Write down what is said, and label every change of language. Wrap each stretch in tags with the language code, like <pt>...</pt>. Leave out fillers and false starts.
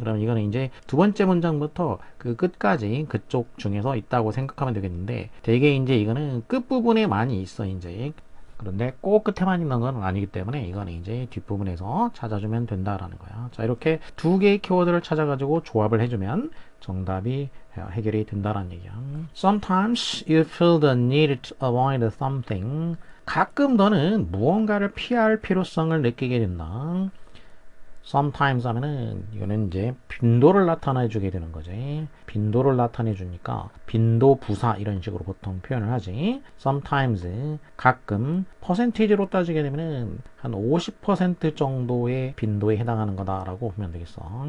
<ko>그럼 이거는 이제 두 번째 문장부터 그 끝까지 그쪽 중에서 있다고 생각하면 되겠는데, 대개 이제 이거는 끝부분에 많이 있어 이제. 그런데 꼭 끝에만 있는 건 아니기 때문에 이거는 이제 뒷부분에서 찾아주면 된다라는 거야. 자 이렇게 두 개의 키워드를 찾아가지고 조합을 해주면 정답이 해결이 된다라는 얘기야.</ko> <en>Sometimes you feel the need to avoid something.</en> <ko>가끔 너는 무언가를 피할 필요성을 느끼게 된다. Sometimes 하면은 이거는 이제 빈도를 나타내 주게 되는 거지. 빈도를 나타내 주니까 빈도 부사 이런 식으로 보통 표현을 하지. Sometimes 가끔, 퍼센티지로 따지게 되면은 한 50% 정도의 빈도에 해당하는 거다라고 보면 되겠어.</ko>